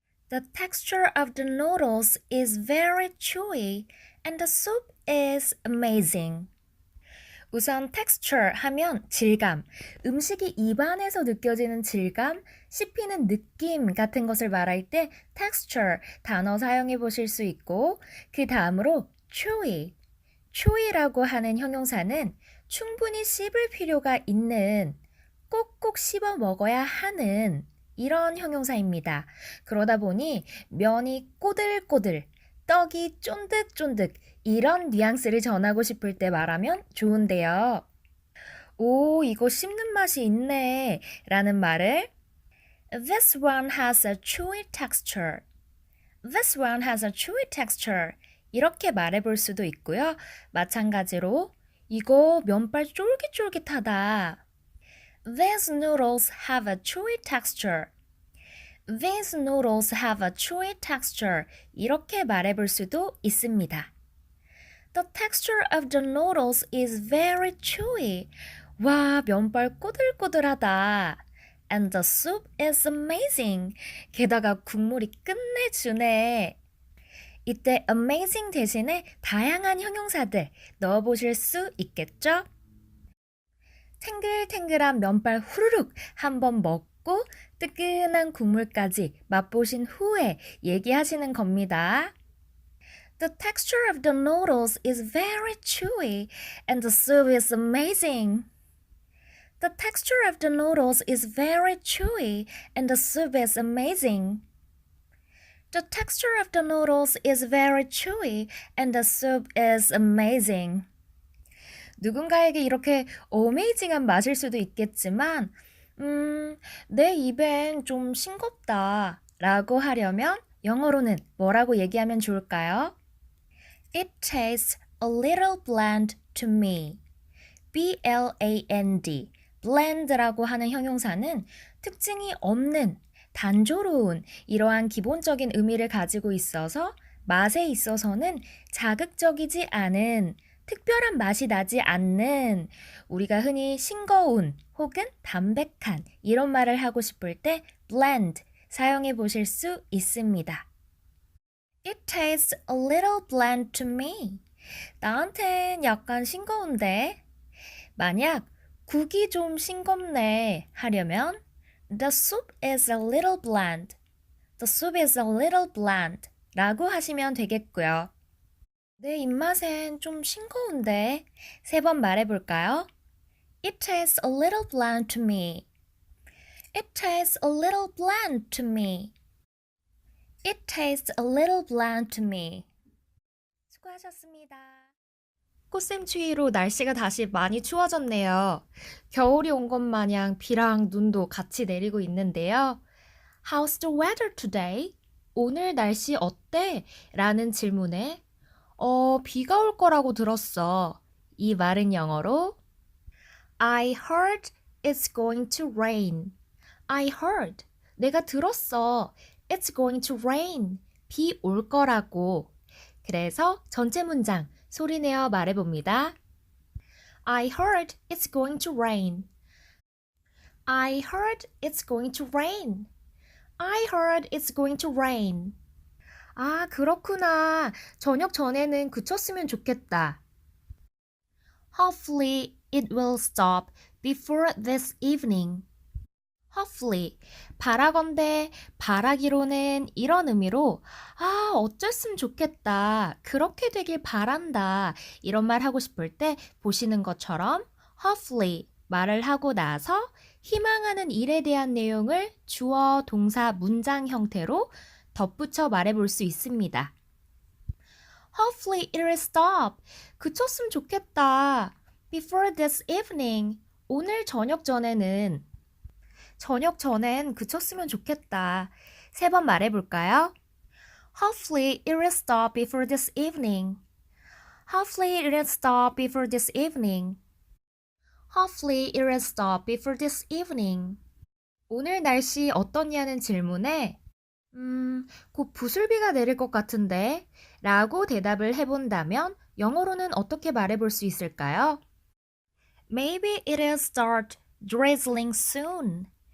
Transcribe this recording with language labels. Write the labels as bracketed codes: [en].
[en] The texture of the noodles is very chewy and the soup is amazing. [ko] 우선 texture 하면 질감, 음식이 입안에서 느껴지는 질감, 씹히는 느낌 같은 것을 말할 때 texture 단어 사용해 보실 수 있고, 그 다음으로 chewy, chewy라고 하는 형용사는 충분히 씹을 필요가 있는, 꼭꼭 씹어 먹어야 하는 이런 형용사입니다. 그러다 보니 면이 꼬들꼬들, 떡이 쫀득쫀득 이런 뉘앙스를 전하고 싶을 때 말하면 좋은데요. 오, 이거 씹는 맛이 있네 라는 말을 [en] This one has a chewy texture. This one has a chewy texture. [ko] 이렇게 말해볼 수도 있고요. 마찬가지로 이거 면발 쫄깃쫄깃하다. [en] These noodles have a chewy texture. These noodles have a chewy texture. [ko] 이렇게 말해볼 수도 있습니다. [en] The texture of the noodles is very chewy. [ko] 와, 면발 꼬들꼬들하다. [en] And the soup is amazing. [ko] 게다가 국물이 끝내주네. 이때 amazing 대신에 다양한 형용사들 넣어보실 수 있겠죠? 탱글탱글한 면발 후루룩 한번 먹고 뜨끈한 국물까지 맛보신 후에 얘기하시는 겁니다. [en] The texture of the noodles is very chewy and the soup is amazing. The texture of the noodles is very chewy and the soup is amazing. The texture of the noodles is very chewy and the soup is amazing. [ko] 누군가에게 이렇게 어메이징한 맛일 수도 있겠지만 내 입엔 좀 싱겁다 라고 하려면 영어로는 뭐라고 얘기하면 좋을까요? [en] It tastes a little bland to me. B-L-A-N-D. [ko] bland라고 하는 형용사는 특징이 없는, 단조로운 이러한 기본적인 의미를 가지고 있어서 맛에 있어서는 자극적이지 않은, 특별한 맛이 나지 않는, 우리가 흔히 싱거운 혹은 담백한 이런 말을 하고 싶을 때 bland 사용해 보실 수 있습니다. [en] It tastes a little bland to me. [ko] 나한텐 약간 싱거운데. 만약 국이 좀 싱겁네 하려면 [en] The soup is a little bland. The soup is a little bland [ko] 라고 하시면 되겠고요. 내 입맛엔 좀 싱거운데. 3번 말해볼까요? [en] It tastes a little bland to me. It tastes a little bland to me. It tastes a little bland to me. [ko] 수고하셨습니다. 꽃샘추위로 날씨가 다시 많이 추워졌네요. 겨울이 온 것 마냥 비랑 눈도 같이 내리고 있는데요. [en] How's the weather today? [ko] 오늘 날씨 어때? 라는 질문에 비가 올 거라고 들었어. 이 말은 영어로 [en] I heard it's going to rain. I heard. [ko] 내가 들었어. [en] It's going to rain. [ko] 비 올 거라고. 그래서 전체 문장 소리내어 말해봅니다. [en] I heard it's going to rain. I heard it's going to rain. I heard it's going to rain. [ko] 아, 그렇구나. 저녁 전에는 그쳤으면 좋겠다. [en] Hopefully it will stop before this evening. [ko] Hopefully, 바라건대, 바라기로는 이런 의미로 어쨌으면 좋겠다. 그렇게 되길 바란다. 이런 말 하고 싶을 때 보시는 것처럼 hopefully 말을 하고 나서 희망하는 일에 대한 내용을 주어, 동사, 문장 형태로 덧붙여 말해볼 수 있습니다. [en] Hopefully it will stop. [ko] 그쳤으면 좋겠다. [en] Before this evening. [ko] 오늘 저녁 전에는 저녁 전엔 그쳤으면 좋겠다. 3번 말해볼까요? [en] Hopefully it will stop before this evening. Hopefully it will stop before this evening. Hopefully it will stop before this evening. [ko] 오늘 날씨 어떻냐는 질문에 곧 부슬비가 내릴 것 같은데 라고 대답을 해본다면 영어로는 어떻게 말해볼 수 있을까요? [en] Maybe it will start drizzling soon.